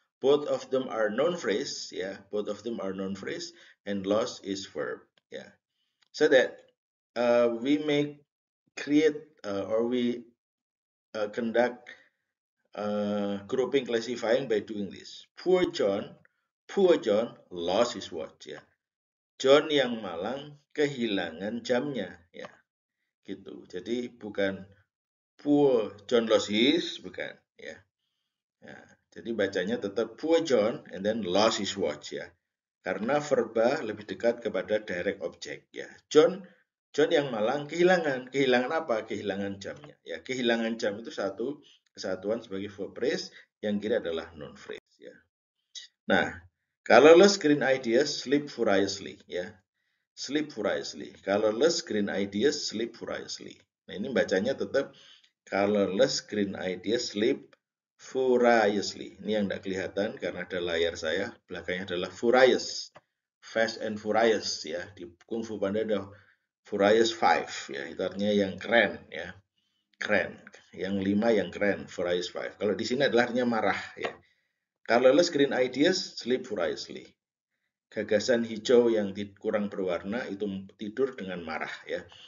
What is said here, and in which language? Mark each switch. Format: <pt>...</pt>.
<en>Both of them are non phrase, ya. Both of them are non phrase, and lost is verb, ya. So that we may create or we conduct grouping classifying by doing this. Poor John lost his watch, ya.</en> <id>John yang malang kehilangan jamnya, ya. Gitu. Jadi bukan</id> <en>poor John lost his,</en> <id>bukan, ya. Ya. Jadi bacanya tetap</id> <en>poor John and then lost his watch,</en> <id>ya. Karena verba lebih dekat kepada direct object, ya. John yang malang kehilangan apa? Kehilangan jamnya, ya. Kehilangan jam itu satu kesatuan sebagai verb phrase, yang kiri adalah non phrase, ya.</id> <en>Nah, colorless green ideas sleep furiously, ya. Sleep furiously. Colorless green ideas sleep furiously.</en> <id>Nah, ini bacanya tetap</id> <en>colorless green ideas sleep furiously.</en> <id>Ini yang tidak kelihatan karena ada layar saya. Belakangnya adalah furious.</id> <en>Fast and furious,</en> <id>ya. Di Kung Fu Panda ada furious 5, ya. Itu artinya yang keren, ya. Keren. Yang 5 yang keren, furious 5. Kalau di sini adalah artinya marah, ya.</id> <en>Colorless green ideas sleep furiously.</en> <id>Gagasan hijau yang kurang berwarna itu tidur dengan marah, ya.</id>